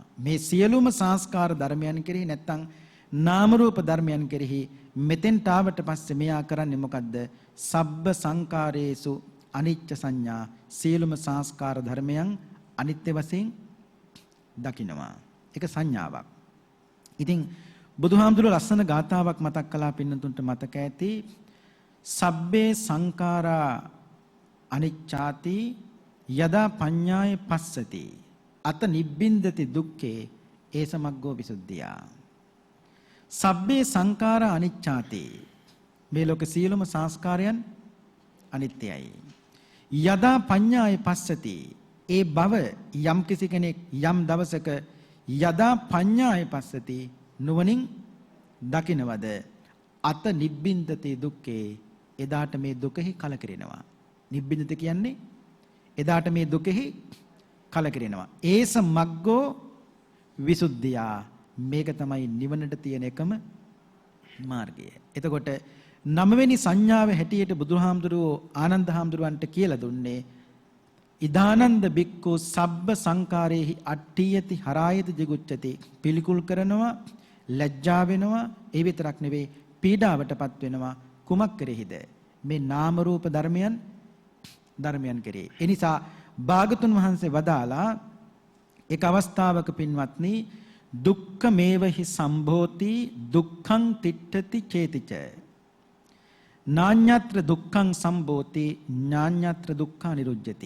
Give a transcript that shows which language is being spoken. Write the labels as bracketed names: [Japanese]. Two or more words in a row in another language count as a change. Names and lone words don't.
[Sinhala] මේ සියලුම සංස්කාර ධර්මයන් කෙරෙහි නැත්තම් නාම රූප ධර්මයන් කෙරෙහි මෙතෙන්ට ආවට පස්සේ මෙයා කරන්නේ මොකද්ද? [Pali] සබ්බ සංකාරේසු අනිච්ච සංඥා, [Sinhala] සියලුම සංස්කාර ධර්මයන් අනිත්‍ය වශයෙන් දකිනවා. ඒක සංඥාවක්. ඉතින් බුදුහාමුදුරුවෝ ලස්සන ගාථාවක් මතක් කළා, පින්නතුන්ට මතක ඇති. [Pali] සබ්බේ සංඛාරා අනිච්ඡාති යදා පඤ්ඤාය පස්සති අත නිබ්බින්දති දුක්ඛේ ඒසමග්ගෝ විසුද්ධියා. සබ්බේ සංඛාරා අනිච්ඡාති, [Sinhala] මේ ලෝක සියලුම සංස්කාරයන් අනිත්‍යයි. [Pali] යදා පඤ්ඤාය පස්සති, [Sinhala] ඒ බව යම් කිසි කෙනෙක් යම් දවසක [Pali] යදා පඤ්ඤාය පස්සති [Sinhala] නුවණින් දකිනවද, [Pali] අත නිබ්බින්දති දුක්ඛේ, [Sinhala] එදාට මේ දුකෙහි කලකිරෙනවා. නිබ්බින්දති කියන්නේ එදාට මේ දුකෙහි කලකිරෙනවා. [Pali] ඒස මග්ගෝ විසුද්ධියා, මේක තමයි නිවනට තියෙන එකම මාර්ගය. [Sinhala] එතකොට 9 වෙනි සංඥාව හැටියට බුදුහාමුදුරුවෝ ආනන්ද හාමුදුරුවන්ට කියලා දුන්නේ [Pali] ඉදානන්ද බික්ඛු සබ්බ සංකාරේහි අට්ඨියති හරායති jigucchati, [Sinhala] පිළිකුල් කරනවා, ලැජ්ජා වෙනවා, ඒ විතරක් නෙවෙයි පීඩාවටපත් වෙනවා. කුමක් කෙරෙහිද? මේ නාම රූප ධර්මයන් කෙරෙහි. ඒ නිසා භාගතුන් වහන්සේ වදාලා එක් අවස්ථාවක පින්වත්නි, [Pali] දුක්ඛ මේවහි සම්භෝති දුක්ඛං තිට්ඨති චේතිච නාඤ්ඤත්‍ර දුක්ඛං සම්භෝති ඥාඤ්ඤත්‍ර දුක්ඛා නිරුජ්ජති.